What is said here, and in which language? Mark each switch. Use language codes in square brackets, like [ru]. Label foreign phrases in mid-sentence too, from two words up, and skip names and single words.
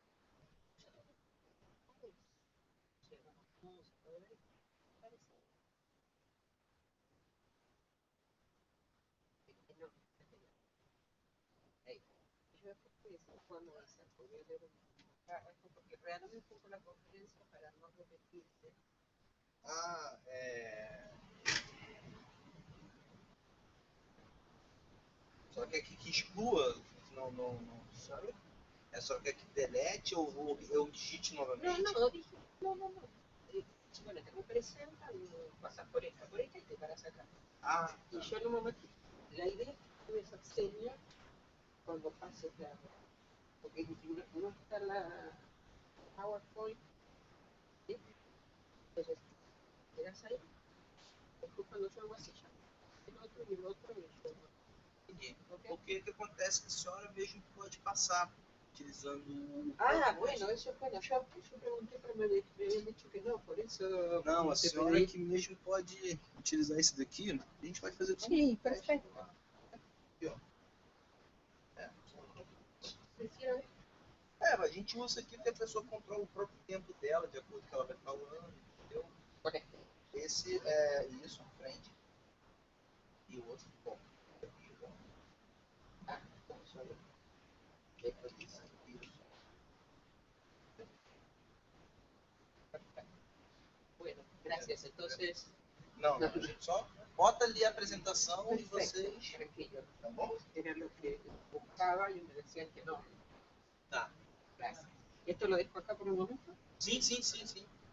[es] Llevamos música, ¿verdad? Parece. No, ahí. Yo estoy jugando a hacer, porque yo debo porque realmente por la conferencia para no repetirse. [pt] Só quer que exclua, não sabe? É só quer que delete ou eu digite novamente? [es] No. Bueno, te presenta, pasas por esta y te paras acá. Y yo en un momento, la idea es que esa seña cuando pases la... Porque no está la PowerPoint, ¿sí? Entonces, te das ahí, después cuando yo hago así, ya el otro y el otro y el otro. Okay. [pt] Porque o que acontece é que a senhora mesmo pode passar utilizando o... [es] Bueno, eso es bueno. Yo pregunté, pero me habían dicho que no, por eso. [pt] isso? Não, a você senhora poderia- que mesmo pode utilizar esse daqui, a gente vai fazer tudo. Sim, perfeito. Aqui, ó. A gente usa aqui porque a pessoa controla o próprio tempo dela, de acordo com o que ela vai falando, entendeu? Esse é isso, frente. E o outro, bom. [es] Bueno, gracias. Entonces, [pt] Não, a gente só bota ali a apresentação e [es] perfecto, [pt] vocês. [es] tranquilo. [pt] Tá bom? [es] Era lo que buscaba y me decían que no. [pt] Tá. [es] Gracias. ¿Esto lo dejo acá por un momento? [pt] Sim, sim, sim, sim.